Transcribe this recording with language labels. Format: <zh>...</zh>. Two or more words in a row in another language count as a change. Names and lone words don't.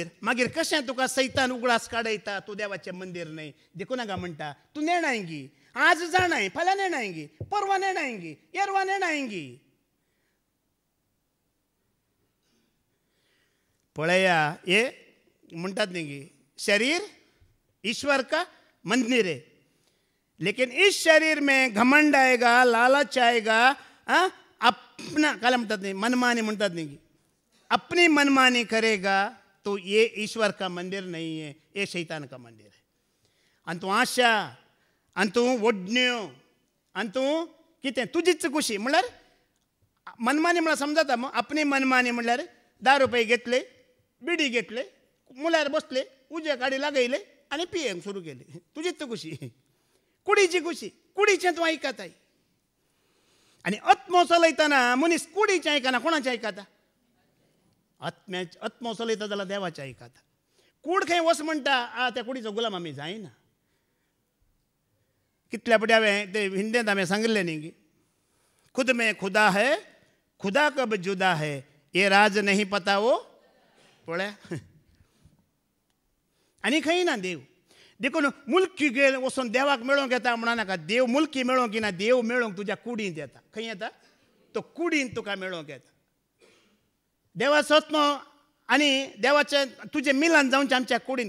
<kok>मागीर कशें तुका सैतान उगडास काडयता? तूं देवाचें मंदीर न्हय. देखून नाका म्हणटा तूं नेणायंगी. आज जाणाय, फाल्यां नेणायंगी, परवा नेणायंगी, येरवा नेणायंगी. पळया ये म्हणटात न्ही,</kok> <hi>शरीर ईश्वर का मंदिर है, लेकिन इस शरीर में घमंड आएगा, लालच आएगा, अपना</hi> <mr>काय म्हणतात नाही, मनमानी म्हणतात नाही,</mr> <hi>अपनी मनमानी करेगा तो ये ईश्वर का मंदिर नहीं है, ये शैतान का मंदिर है.</hi> <kok>आणि तू आशा, आणि तू वडण्यो, आणि तू कितें तुजीच खुशी म्हणल्यार मनमानी म्हणल्यार समजता. मग</kok> <hi>अपनी मनमानी</hi> <kok>म्हणल्यार 10 रुपये घेतले, बिडी घेतले, मुल्यार बसले, उजे गाडी लागयले आणि पियेंक सुरू केले. तुजीच खुशी, कुडीची खुशी, कुडीचें तूं आयकताय. आणि आत्मो चलयतना मनीस कुडीचें आयकना, कोणाचें आयकता? आत्मो चलयता जाल्यार देवाचें आयकता. कूड खंय वच म्हणटा, त्या कुडीचो गुलाम आमी जायना. कितल्या पटी हांवें ते हिंदींत हांवें सांगिल्लें न्ही की</kok> <hi>खुद में खुदा है, खुदा कब जुदा है, ये राज नहीं पता वो.</hi> <kok>पळया आनी खंय ना देव. देखून मुल्की गेल वचून देवाक मेळोवंक येता म्हणा नाका. देव मुल्की मेळोवंक येना, देव मेळोवंक तुज्या कुडींत येता. खंय येता? तो कुडींत तुका मेळोवंक येता. देवाचो आत्मो आनी देवाचें तुजें मिलन जावचें आमच्या कुडींत.</kok>